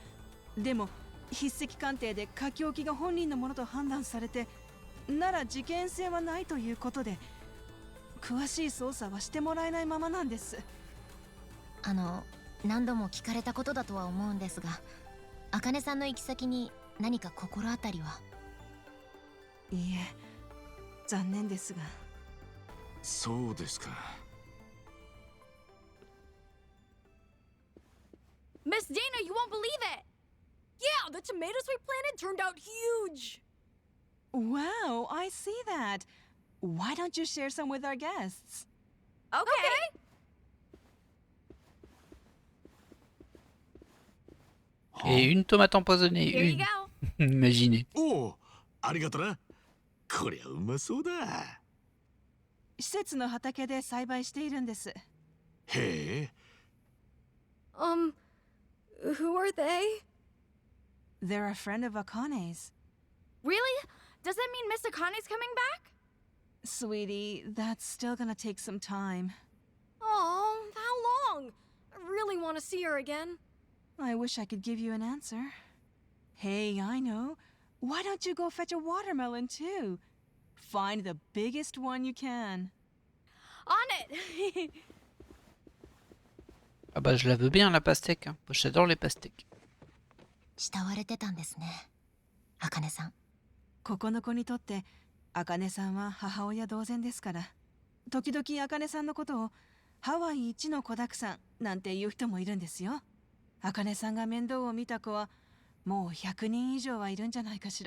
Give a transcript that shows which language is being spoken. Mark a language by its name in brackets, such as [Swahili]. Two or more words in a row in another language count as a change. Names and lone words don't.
[Japanese] でも筆跡鑑定で書き置きが本人のものと判断されて、なら事件性はないということで詳しい捜査はしてもらえないままなんです。何度も聞かれたことだとは思うんですが、茜さんの行き先に何か心当たりは。いいえ、残念ですが。そうですか。 [English] Miss Dana, you won't believe it! Yeah, the tomatoes we planted turned out huge! Wow, I see that. Why don't you share some with our guests? Okay. [French] Et une tomate empoisonnée, [English] Here you [French] une. [English] go. [French] Imaginez. [Japanese] おお、ありがとな。こりゃうまそうだ。施設の畑で栽培しているんです。へえ。 [English] Who are they? They're a friend of Akane's. Really? Does that mean Miss Akane's coming back? Sweetie, that's still gonna take some time. Oh, how long? I really want to see her again. I wish I could give you an answer. Hey, I know. Why don't you go fetch a watermelon too? Find the biggest one you can. On it! [French] Ah bah je la veux bien la pastèque. Hein. Moi, j'adore les pastèques. [Japanese] 慕われてたんですね、茜さん。ここの子にとって茜さんは母親同然ですから。時々茜さんのことをハワイ一の子だくさんなんて言う人もいるんですよ。茜さんが面倒を見た子はもう100人以上はいるんじゃないかしら。